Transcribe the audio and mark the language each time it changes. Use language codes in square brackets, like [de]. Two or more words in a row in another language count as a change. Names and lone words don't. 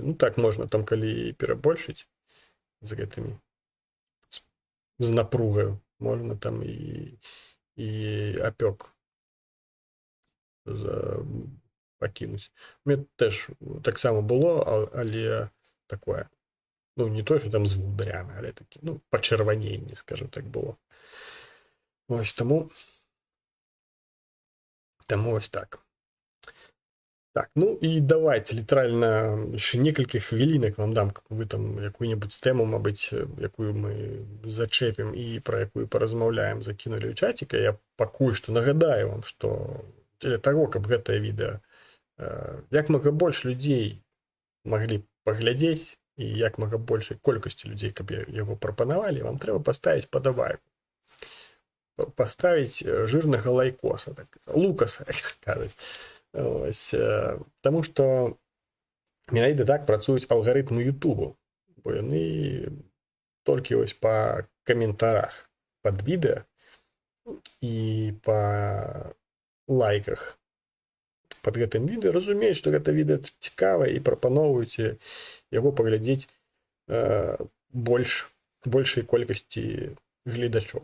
[uk] Ну так, можна там, коли перебольшити з гэтымі, з напругою, можна там і опек покинуть. У мене теж так само було, але такое, ну, не то, що там з вударями, але такі, ну, почервоніння, скажімо так, було. Ось тому Таму ось так. [be] Так, ну і давайте літаральна ще некалькі хвілінак вам дам, каб вы там якую-небудзь тэму, мабыць, якую мы зачэпім і пра якую паразмаўляем, закінулі ў чатик. Я пакуль што нагадаю вам, што дзеля таго, каб гэтае відэа як мага больш людзей маглі паглядзець і як мага большай колькасці людзей, каб яго прапанавалі, вам трэба паставіць падабайку. Паставіць жирнага лайкоса, так, лукаса, як кажуць. [uk] Ось, тому що [be] менавіта так працуюць алгарытмы Ютубу, бо яны толькі ось па каментарах пад відэа і па лайках пад гэтым відэа разумеюць, што гэта відэа цікавае і прапаноўваюць яго паглядзець большай колькасці гледачоў.